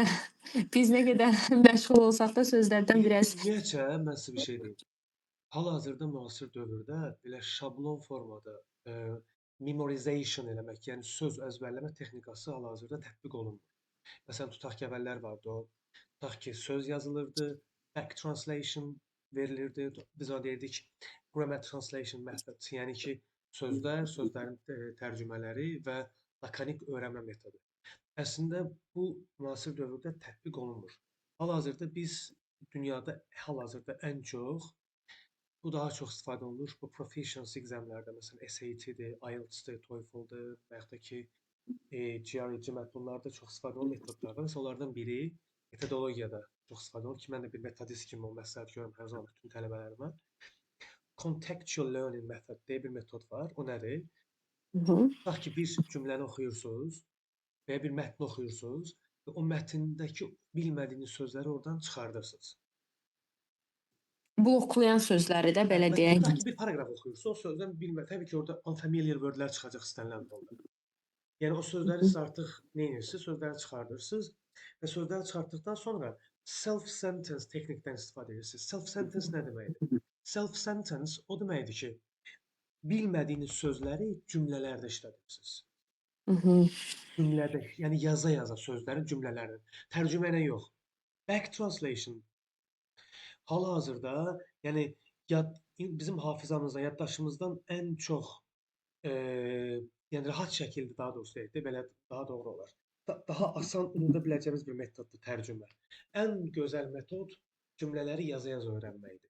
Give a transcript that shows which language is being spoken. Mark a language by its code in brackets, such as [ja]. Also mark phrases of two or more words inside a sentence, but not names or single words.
[az] Biz nə qədər məşğul olsaq da sözlərdən biraz Ümumiyyətcə, mən sizə bir şey deyim. Hal-hazırda müasir dövrdə belə şablon formada memorization eləmək, yəni söz əzbərləmə texnikası hal-hazırda tətbiq olunmur. Məsələn, tutaq ki, əvvəllər vardı o. Tutaq ki, söz yazılırdı, [en] back translation [az] verilirdi. Biz ona deyirdik [en] grammar translation method, [az] yəni ki, sözlər, sözlərin tərcümələri və lakonik öyrənmə metodu. Əslində bu müasir dövrdə tətbiq olunmur. Hal-hazırda biz dünyada hal-hazırda ən çox bu daha çox istifadə olunur. Bu proficiency examlarda, məsələn, SAT-dir, IELTS-dir, TOEFL-dır və yaxud da ki, GRE, GMAT bunlarda çox istifadə olunan metodlardan. Məsələn, onlardan biri metodologiyada çox istifadə olunur ki, mən də bir metodist kimi o məsləhət görürəm hər zaman bütün tələbələrimə. [en] Contextual learning method [az] deyə bir metod var. O nədir? Tutaq ki, bir cümləni oxuyursunuz və ya bir mətni oxuyursunuz və o mətndəki bilmədiyiniz sözləri oradan çıxardırsınız. bloklayan sözləri də belə Məsələn, deyək. tutaq ki, bir paragraf oxuyursunuz, o sözdən təbii ki, orada [en] unfamiliar wordlər [az] çıxacaq istənilən halda. Yəni o sözləri siz artıq nə edirsiniz? Sözləri çıxardırsınız və sözləri çıxartdıqdan sonra self-sentence texnikdən istifadə edirsiniz. Self-sentence nə deməkdir? Self-sentence o deməkdir ki, bilmədiyiniz sözləri cümlələrdə işlədirsiniz. Mhm. Cümlədə, yəni yaza-yaza sözləri cümlələrdə. Tərcümə ilə yox. [en] Back translation [az] hal-hazırda, yəni bizim hafizamızdan, yaddaşımızdan ən çox yəni rahat şəkildə daha doğrusu deyək də, belə daha doğru olar. Daha asan unuda biləcəyimiz bir metoddur tərcümə. Ən gözəl metod cümlələri yaza-yaza öyrənməkdir.